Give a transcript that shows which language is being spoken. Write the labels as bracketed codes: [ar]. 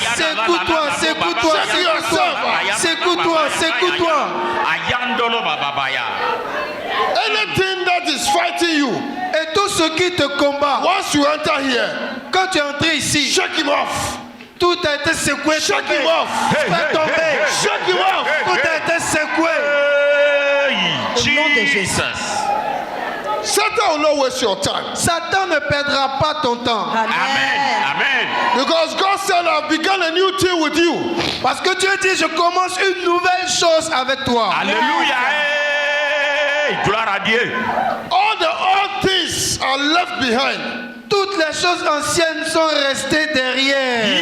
[fr] Secoue-toi, secoue-toi, secoue-toi. Secoue-toi, secoue-toi. Ayandolo bababaya. [en] Anything that is fighting you, [fr] Et tout ce qui te combat, [en] once you enter here, [fr] quand tu es entré ici, [en] shake him off. [fr] tout a été secoué, [en] Shake [fr] tombé. [en] him off. [fr] Fais tomber. [en] Shake him off. [fr] Tout a été secoué. Hey, nom de Jesus. [en] Satan will not waste your time. [fr] Satan ne perdra pas ton temps. Amen. Amen. Amen. [en] Because God said, I've begun a new thing with you. [fr] Parce que Dieu dit, je commence une nouvelle chose avec toi. Alléluia. Hey, gloire à Dieu. [en] All the old things are left behind. [fr] Toutes les choses anciennes sont restées derrière.